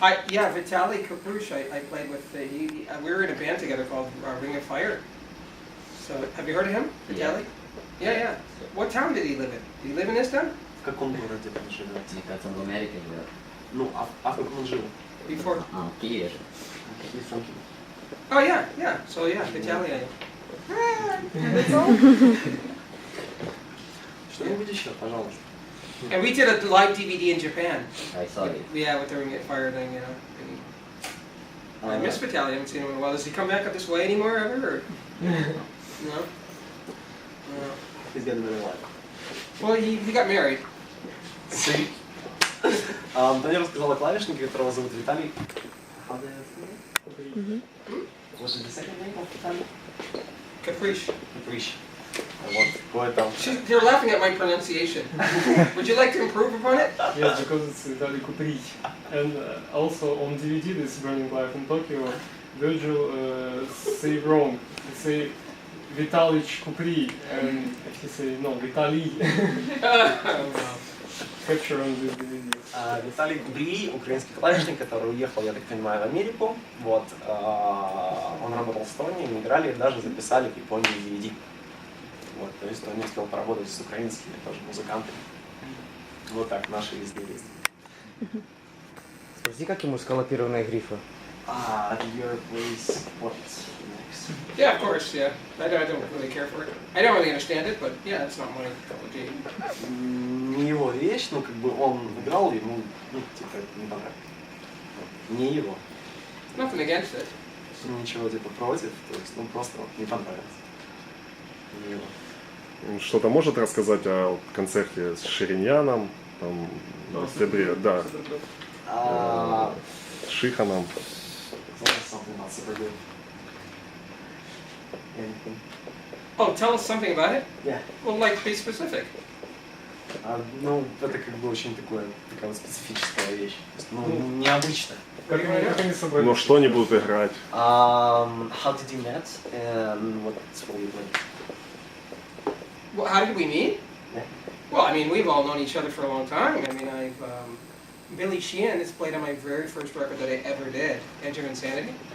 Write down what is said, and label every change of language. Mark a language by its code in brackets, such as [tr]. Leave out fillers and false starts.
[en] Yeah, Vitaly Kaprush, I played with. We were in a band together called Ring of Fire. So, have you heard of him, Vitaly? Yeah. What town did he live in? Did he live in this town? [ru] В каком городе он живет? Мне кажется, он в Америке живет. Ну, а в каком он жил? [en] Before. [ru] В Киеве же. [en] He's from Kiev. Oh yeah. So yeah, Vitaly. [ru] Что-нибудь еще, пожалуйста. [en] And we did a live DVD in Japan. I saw it. Yeah, with the Ring of Fire thing, you know. And I miss Vitaly. I haven't seen him in a while. Does he come back up this way anymore ever? Or? No. He's got a better life. Well, he got married. [ru] Тони рассказал о клавишнике, которого зовут Виталий. [en] What is the second name of Vitaly? Caprice. Caprice. [ru] Вот какое там. [en] You're laughing at my pronunciation. Would you like to improve upon it? Yes, because it's Vitaly Kupri. And also on DVD, this Burning Life in Tokyo, Virgil say wrong. He say Vitalich Kupri, and he say no, Vitaly. Capture on this DVD. [ru] Виталий Кубрий, украинский клавишник, который уехал, я так понимаю, в Америку. Вот, он работал с Тони, мы играли, даже записали в Японии DVD. Вот, то есть Тони успел поработать с украинскими тоже музыкантами. Вот так наши везде есть. Спроси, как ему скалопированные грифы? [en] Your place, what next? Yeah, of course, yeah. I don't really care for it. I don't really understand it, but yeah, it's not my cup of tea. [ru] Не его вещь, но как бы он играл, ему, ну, типа, это не понравилось. Не его. [en] Nothing against it. [ru] Ничего типа против, то есть, ну, просто вот не понравилось. Не его. Что-то может рассказать о концерте с Шириньяном, там, в октябре, да, с Шиханом. [en] Something not super good. Anything? Oh, tell us something about it? Yeah. Well, like, be specific. [ru] Ну, это как бы очень такая вот специфическая вещь. То есть, ну, необычная. Как они собрались? Но что они будут играть? [en] How did you met and what will you play? Well, how did we meet? Yeah. Well, I mean, we've all known each other for a long time. I mean, Billy Sheehan has played on my very first record that I ever did, Edge of Insanity.